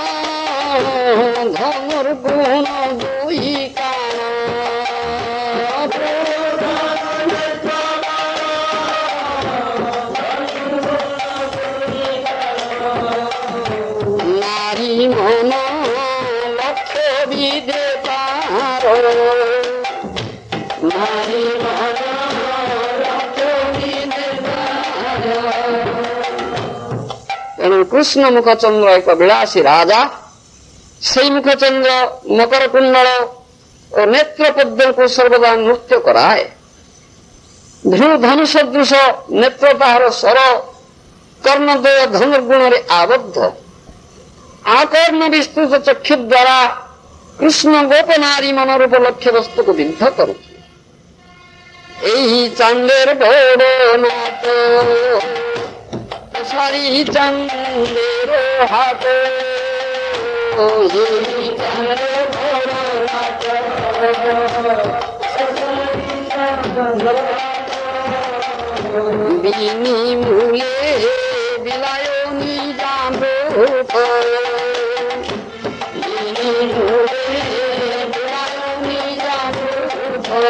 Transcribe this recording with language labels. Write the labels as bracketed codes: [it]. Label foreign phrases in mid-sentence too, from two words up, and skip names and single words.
[bn] ধনুর গুণ দুই কাণ, নারী মন লক্ষ্য বিদে পার, নারী মন লক্ষ্য বিদে পার। [or] ତେଣୁ କୃଷ୍ଣ ମୁଖଚନ୍ଦ୍ର ଏକ ବିଳାସୀ ରାଜା। ସେଇ ମୁଖଚନ୍ଦ୍ର ମକର କୁଣ୍ଡଳ ଓ ନେତ୍ର ପଦ୍ମକୁ ସର୍ବଦା ନୃତ୍ୟ କରାଏ। ଧନୁ ସଦୃଶ ନେତ୍ର ତାହାର ସ୍ୱର, କର୍ଣ୍ଣଦ୍ୱୟ ଧନୁର୍ଗୁଣରେ ଆବଦ୍ଧ। ଆକର୍ଣ୍ଣ ବିସ୍ତୃତ ଚକ୍ଷୁ ଦ୍ୱାରା କୃଷ୍ଣ ଗୋପନାରୀ ମନରୂପ ଲକ୍ଷ୍ୟ ବସ୍ତୁକୁ ବିଦ୍ଧ କରୁଛି। [bn] এই চাঁদের বড় নাট সারি চাঁদের হাট, বিনি মূলে বিলায় নিজাম রূপ, বিনি মূলে বিলায় নিজাম রূপ,